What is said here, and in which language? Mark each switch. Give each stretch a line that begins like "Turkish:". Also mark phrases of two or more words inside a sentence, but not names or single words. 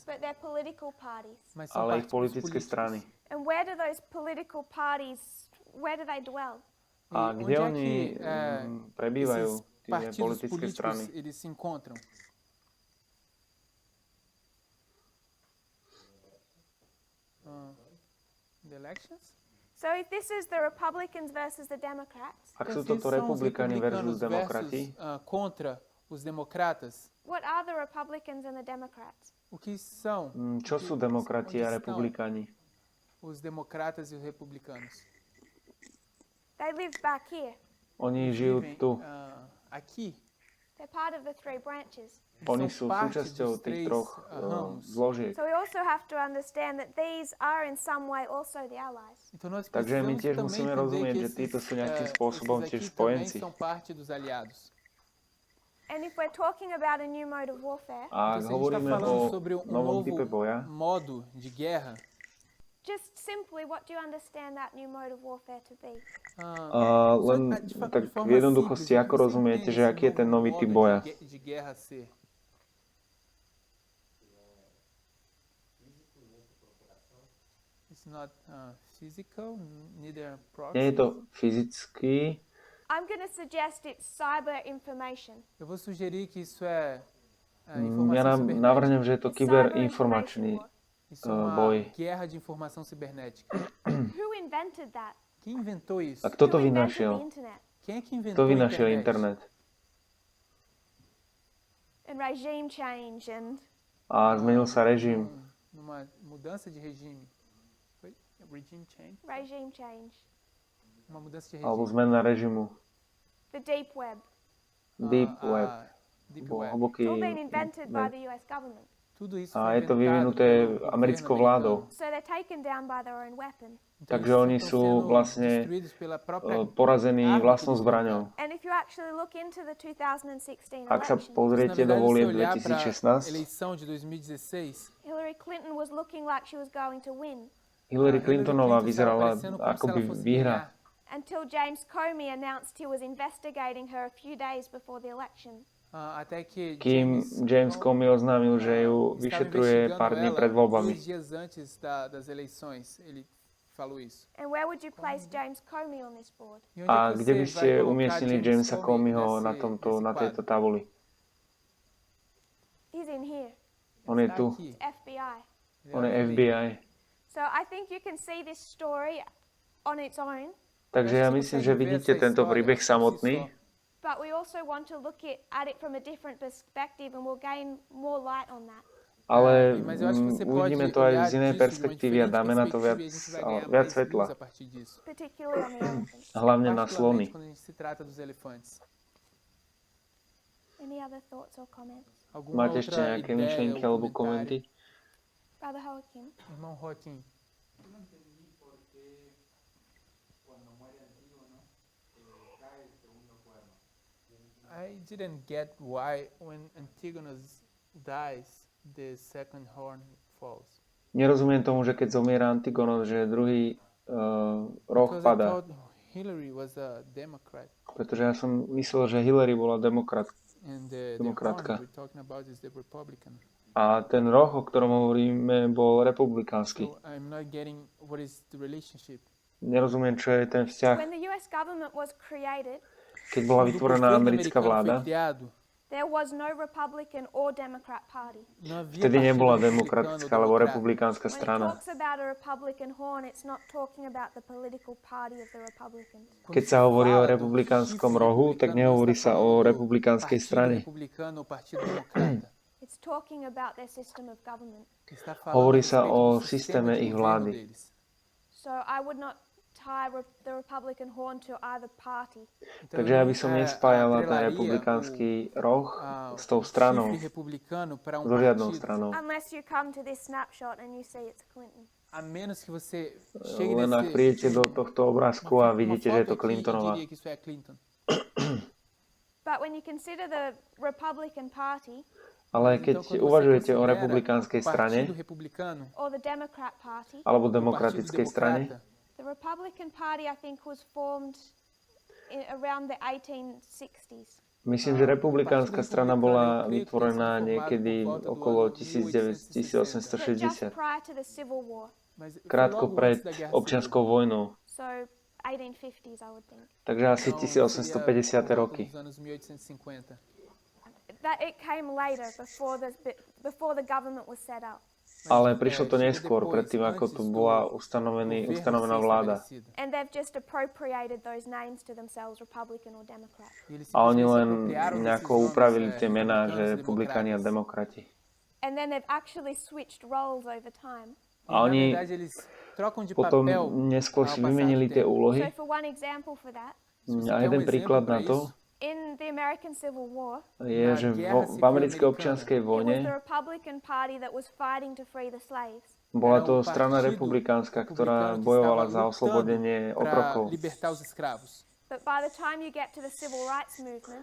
English: but they're political parties.
Portuguese: mas são
Slovak: ale ich
Portuguese: partidos
Slovak: politické
Portuguese: políticos.
Slovak: strany.
English: And where do those political parties, where do they dwell?
Slovak: A
Portuguese: E
Slovak: kde
Portuguese: onde é
Slovak: oni
Portuguese: que
Slovak: prebývajú,
Portuguese: esses
Slovak: tie
Portuguese: partidos
Slovak: politické strany?
Portuguese: políticos eles se encontram?
English: The elections? So if this is the Republicans versus the Democrats,
Slovak: Ak sú
Portuguese: Então, se
Slovak: toto
Portuguese: são os
Slovak: republikáni versus
Portuguese: republicanos
Slovak: demokrati,
Portuguese: versus, contra os democratas,
English: what are the Republicans and the Democrats?
Portuguese: o que são
Slovak: čo sú demokrati a republikáni?
Portuguese: os democratas e os republicanos?
English: They live back here.
Slovak: Oni žijú
Portuguese: Vivem
Slovak: tu.
Portuguese: aqui.
English: They're part of the three branches.
Slovak: Oni
Portuguese: São
Slovak: sú
Portuguese: parte
Slovak: súčasťou
Portuguese: dos
Slovak: tých
Portuguese: três,
Slovak: troch
Portuguese: ramos.
Slovak: zložiek.
English: So we also have to understand that these are in some way also the allies.
Portuguese: Então nós
Slovak: Takže my
Portuguese: precisamos
Slovak: tiež
Portuguese: também
Slovak: musíme
Portuguese: entender
Slovak: rozumieť,
Portuguese: que
Slovak: že títo sú nejakým
Portuguese: esses
Slovak: spôsobom
Portuguese: aqui
Slovak: tiež
Portuguese: também
Slovak: spojenci.
Portuguese: são parte dos aliados.
English: And if we're talking about a new mode of warfare,
Slovak: A ak
Portuguese: Então, se a gente está
Slovak: hovoríme
Portuguese: falando
Slovak: o
Portuguese: sobre
Slovak: novom type
Portuguese: novo
Slovak: boja,
Portuguese: modo de guerra,
English: just simply, what do you understand that new mode of warfare to be?
Slovak: len tak v jednoduchosti, ako rozumiete, že aký je ten nový typ boja?
Portuguese: de guerra ser?
English: It's not physical, neither
Slovak: Nie je
English: proxy.
Slovak: to fyzický,
English: I'm going to suggest it's cyber information.
Portuguese: Eu vou sugerir que isso é
Slovak: ja
Portuguese: informação cibernética.
Slovak: navrhnem, že je to
English: It's cyber
Slovak: kyberinformačný
English: information war.
Portuguese: Isso é uma
Slovak: boj.
Portuguese: guerra de informação cibernética.
English: Who invented that?
Portuguese: Quem inventou isso?
Slovak: A kto to
English: Who invented the
Slovak: vynašiel?
English: internet?
Portuguese: Quem é que
Slovak: Kto
Portuguese: inventou a
Slovak: vynašiel
Portuguese: internet?
Slovak: internet?
English: And regime change and
Slovak: A zmenil sa režim.
Portuguese: Numa mudança de regime. Foi?
English: Regime change? regime change.
Portuguese: Uma mudança de
Slovak: Alebo
Portuguese: regime.
Slovak: zmena režimu.
English: The deep web. Deep
Slovak: A
English: web. Deep
Slovak: Bol
English: web.
Slovak: hlboký
English: It's all been invented by
Slovak: web.
English: the US government.
Portuguese: Tudo isso
Slovak: A
Portuguese: foi
Slovak: je to
Portuguese: inventado
Slovak: vyvinuté
Portuguese: pelo
Slovak: americkou
Portuguese: governo
Slovak: vládou.
Portuguese: americano.
English: So they're taken down by their own weapon.
Portuguese: Então,
Slovak: Takže
Portuguese: eles
Slovak: oni
Portuguese: estão
Slovak: sú
Portuguese: sendo
Slovak: vlastne
Portuguese: destruídos pela própria
Slovak: porazení
Portuguese: arma que
Slovak: vlastnou
Portuguese: eles
Slovak: zbraňou.
English: And if you actually look into the 2016
Slovak: Ak sa
English: election,
Portuguese: Na
Slovak: pozriete do
Portuguese: verdade,
Slovak: volieb
Portuguese: se olhar para a
Slovak: 2016,
Portuguese: eleição de 2016,
English: Hillary Clinton was looking like she was going to win
Slovak: Hillary
Portuguese: Hillary
Slovak: Clintonová
Portuguese: Clinton
Slovak: vyzerala
Portuguese: estava parecendo como se
Slovak: ako by
Portuguese: ela fosse
Slovak: vyhra.
Portuguese: ganhar.
English: until James Comey announced he was investigating her a few days before the election.
Portuguese: Até que
Slovak: Kým James Comey oznámil, že ju
Portuguese: estava
Slovak: vyšetruje
Portuguese: investigando
Slovak: pár dní
Portuguese: ela
Slovak: pred voľbami.
Portuguese: 2 dias antes das eleições, ele falou isso.
English: And where would you place James Comey on this board?
Portuguese: E onde
Slovak: A
Portuguese: é que
Slovak: kde by
Portuguese: você
Slovak: ste
Portuguese: vai colocar
Slovak: umiestnili
Portuguese: James
Slovak: Jamesa Comeyho
Portuguese: nesse-
Slovak: na
Portuguese: nesse
Slovak: tejto
Portuguese: quadro?
Slovak: tabuli?
English: He's in here.
Slovak: On je
Portuguese: Está
Slovak: tu.
Portuguese: aqui.
English: FBI.
Portuguese: Ele
Slovak: On je
Portuguese: é
Slovak: FBI.
English: So I think you can see this story on its own,
Slovak: Takže ja myslím, že vidíte tento príbeh samotný,
English: but we also want to look at it from a different perspective and we'll gain more light on that.
Slovak: ale
Portuguese: Mas eu acho que você pode
Slovak: uvidíme to aj
Portuguese: olhar
Slovak: z inej
Portuguese: disso de uma
Slovak: perspektívy a
Portuguese: diferente
Slovak: dáme na to
Portuguese: perspectiva e a gente vai ganhar
Slovak: viac
Portuguese: mais
Slovak: svetla.
Portuguese: luz a partir disso.
English: Particularly on the elephants.
Slovak: Hlavne na slony.
Portuguese: Particularmente quando a gente se trata dos elefantes.
English: Any other thoughts or comments?
Portuguese: Alguma
Slovak: Máte ešte
Portuguese: outra
Slovak: nejaké
Portuguese: ideia
Slovak: myšlienky
Portuguese: ou
Slovak: alebo
Portuguese: comentário?
Slovak: komenty?
English: Brother Joaquin.
Portuguese: Irmão Joaquim.
English: I didn't get why when Antigonus dies, the second horn falls.
Slovak: Nerozumiem tomu, že keď zomiera Antigonos, že druhý roh
English: Because I
Slovak: padá.
English: thought Hillary was a Democrat,
Slovak: Pretože ja som myslel, že Hillary bola demokrat.
English: and the
Slovak: Demokratka.
English: horn we're talking about is the Republican.
Slovak: A ten roh, o ktorom hovoríme, bol republikánsky.
English: So I'm not getting what is the relationship.
Slovak: Nerozumiem, čo je ten vzťah.
English: When the US government was created,
Slovak: Keď bola
Portuguese: Quando o
Slovak: vytvorená
Portuguese: governo
Slovak: americká
Portuguese: americano foi
Slovak: vláda,
Portuguese: criado,
English: There was no Republican or Democrat party.
Slovak: Vtedy nebola demokratická alebo republikánska
English: When it
Slovak: strana.
English: talks about a Republican horn, it's not talking about the political party of the Republicans.
Slovak: Keď sa hovorí o republikánskom rohu, tak nehovorí sa o republikánskej strane.
English: It's talking about their system of government.
Slovak: Hovorí sa o systéme ich vlády.
English: So I would not tie the Republican horn to either party.
Slovak: Takže ja by som nespájala ten republikánsky roh s tou stranou, so žiadnou stranou.
English: Unless you come to this snapshot and you see it's Clinton.
Portuguese: A menos que você chegue
Slovak: Len ak prídete do tohto obrázku a vidíte, že je to Clintonová.
English: But when you consider the Republican Party,
Slovak: Ale keď uvažujete o republikánskej strane
English: or the Democrat Party,
Slovak: alebo demokratickej strane,
English: the Republican Party, I think, was formed around the 1860s.
Slovak: myslím, že republikánska strana bola vytvorená niekedy okolo 1860,
English: Just prior to the Civil War.
Slovak: krátko pred občianskou vojnou.
English: So 1850s, I would think.
Slovak: Takže asi 1850. roky.
English: That it came later, before the government was set up.
Slovak: Ale prišlo to neskôr, predtým ako tu bola ustanovená vláda.
English: And they've just appropriated those names to themselves, Republican or Democrat.
Slovak: A oni len nejako upravili tie mená, že republikáni a demokrati.
English: And then they've actually switched roles over time.
Slovak: A oni potom neskôr si vymenili tie
English: So
Slovak: úlohy.
English: for one example for that,
Slovak: A jeden príklad na to
English: in the American Civil War,
Slovak: je, že v americkej občianskej
English: it was
Slovak: vojne
English: the Republican Party that was fighting to free the slaves.
Slovak: bola to strana republikánska, ktorá bojovala za oslobodenie otrokov.
English: But by the time you get to the civil rights movement,